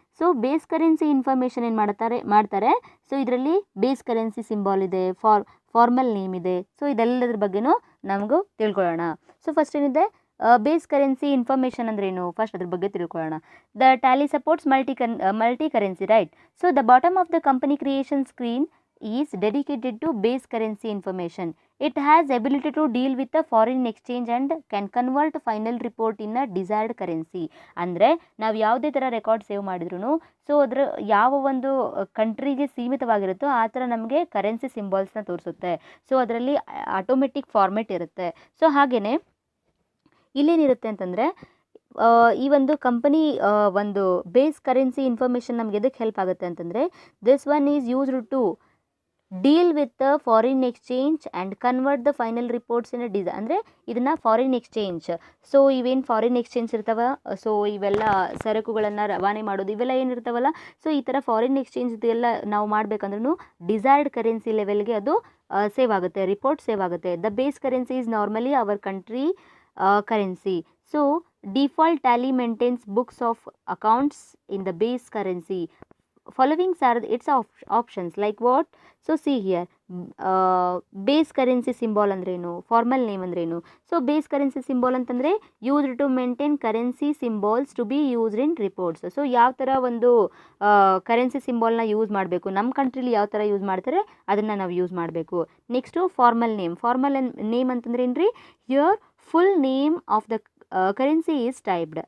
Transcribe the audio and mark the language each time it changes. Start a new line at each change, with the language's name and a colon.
Kannada: So base currency information ಏನು ಮಾಡ್ತಾರೆ. So ಇದರಲ್ಲಿ ಬೇಸ್ ಕರೆನ್ಸಿ ಸಿಂಬಾಲ್ ಇದೆ, ಫಾರ್ಮಲ್ ನೇಮ್ ಇದೆ. ಸೊ ಇದೆಲ್ಲದ್ರ ಬಗ್ಗೆನೂ ನಮಗೂ ತಿಳ್ಕೊಳ್ಳೋಣ. ಸೊ ಫಸ್ಟ್ ಏನಿದೆ, ಬೇಸ್ ಕರೆನ್ಸಿ ಇನ್ಫಾರ್ಮೇಷನ್ ಅಂದ್ರೇನು, ಫಸ್ಟ್ ಅದ್ರ ಬಗ್ಗೆ ತಿಳ್ಕೊಳ್ಳೋಣ.
English: The Tally supports multi currency, right. So the bottom of the company creation screen is dedicated to base currency information. It has ability to deal with the foreign exchange and can convert final report in a desired currency.
Kannada: ಅಂದರೆ ನಾವು ಯಾವುದೇ ಥರ record save ಮಾಡಿದ್ರು so ಅದರ ಯಾವ ಒಂದು ಕಂಟ್ರಿಗೆ ಸೀಮಿತವಾಗಿರುತ್ತೋ ಆ ಥರ ನಮಗೆ ಕರೆನ್ಸಿ ಸಿಂಬಾಲ್ಸ್ನ ತೋರಿಸುತ್ತೆ. ಸೊ ಅದರಲ್ಲಿ ಆಟೋಮೆಟಿಕ್ ಫಾರ್ಮೆಟ್ ಇರುತ್ತೆ. ಸೊ ಹಾಗೆಯೇ ಇಲ್ಲೇನಿರುತ್ತೆ ಅಂತಂದರೆ ಈ ಒಂದು ಕಂಪನಿ ಒಂದು ಬೇಸ್ ಕರೆನ್ಸಿ ಇನ್ಫಾರ್ಮೇಷನ್ ನಮ್ಗೆ ಎದಕ್ಕೆ ಹೆಲ್ಪ್ ಆಗುತ್ತೆ ಅಂತಂದರೆ,
English: this one is used to deal with the foreign exchange and convert the final reports in
Kannada: ಅಂದರೆ ಇದನ್ನು ಫಾರಿನ್ ಎಕ್ಸ್ಚೇಂಜ್, ಸೊ ಇವೇನು ಫಾರಿನ್ ಎಕ್ಸ್ಚೇಂಜ್ ಇರ್ತಾವ, ಸೊ ಇವೆಲ್ಲ ಸರಕುಗಳನ್ನು ರವಾನೆ ಮಾಡೋದು ಇವೆಲ್ಲ ಏನಿರ್ತಾವಲ್ಲ, ಸೊ ಈ ಥರ ಫಾರಿನ್ ಎಕ್ಸ್ಚೇಂಜ್ ಇದೆಲ್ಲ ನಾವು ಮಾಡಬೇಕಂದ್ರೂ ಡಿಸೈರ್ಡ್ ಕರೆನ್ಸಿ ಲೆವೆಲ್ಗೆ ಅದು ಸೇವ್ ಆಗುತ್ತೆ, ರಿಪೋರ್ಟ್ ಸೇವ್ ಆಗುತ್ತೆ.
English: The base currency is normally our country currency. So default tally maintains books of accounts in the base currency. Following are its options like what? So see here, base currency symbol
Kannada: ಅಂದ್ರೇನು,
English: Formal name ಅಂದ್ರೇನು. So base currency symbol
Kannada: ಅಂತಂದರೆ
English: Used to maintain currency symbols to be used in reports.
Kannada: So ಯಾವ ಥರ ಒಂದು currency ಸಿಂಬಾಲ್ನ use ಮಾಡಬೇಕು, ನಮ್ಮ ಕಂಟ್ರಿಲಿ ಯಾವ ಥರ ಯೂಸ್ ಮಾಡ್ತಾರೆ ಅದನ್ನು ನಾವು ಯೂಸ್ ಮಾಡಬೇಕು.
English: next formal name
Kannada: ಅಂತಂದ್ರೆ ಏನು ರೀ,
English: Here full name of the currency is typed.